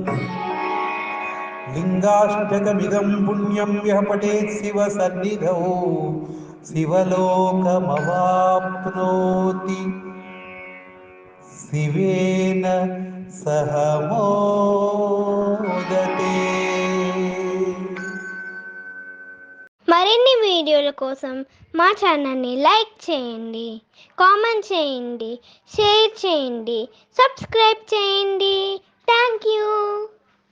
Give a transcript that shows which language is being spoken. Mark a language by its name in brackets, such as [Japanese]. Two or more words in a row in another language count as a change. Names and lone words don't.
[Sanskrit] लिङ्गाष्टकमिदं पुण्यं यः पठेत् शिवसन्निधौ शिवलोकमवाप्नोति शिवेन सह मोदते। [Telugu] మరిన్ని వీడియోల కోసం మా ఛానల్ని లైక్ చేయండి, కామెంట్ చేయండి, షేర్ చేయండి, సబ్స్క్రైబ్ చేయండి. [English] thank you.